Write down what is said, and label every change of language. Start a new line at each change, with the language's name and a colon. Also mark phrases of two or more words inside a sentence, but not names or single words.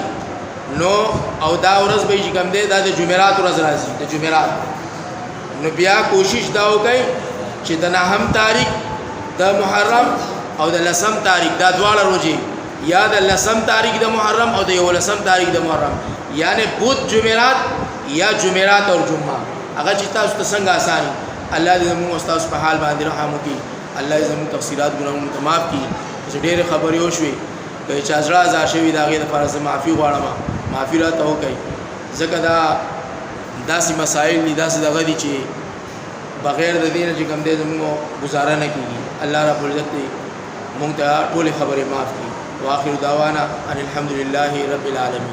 Pashto: نو او دا ورځ به کوم دی دا د جمعرات ورځ راځي، د جمعرات. نو بیا کوشش دا وکړئ چې د 9 تاریخ د محرم او د لسم تاریخ دا دواړه ورځې، یا د لسم تاریخ د محرم او د 11 تاریخ د محرم، یعنی بود جمعرات یا جمعرات او جمعه، هغه چې تاسو ته څنګه آساني. الله دې موږ استاد په حال باندې رحم وکړي، الله دې زموږ تفسیرات ګناهونه ته معاف کړي. چې ډېر خبرې وشوي چې ازړه ازار شوي دا غي د فرض معافي غواړم، معافي راته وکړي، ځکه دا داسې مسائل دي، داسې دغه دي چې بغیر د دین چې کوم دې زموږ گزاره نه کیږي.
Arabic: الله رب العزت
Pashto: دې موږ ته ټول خبرې معاف کړي.
Arabic: واخر دعوانا ان الحمد لله رب العالمين.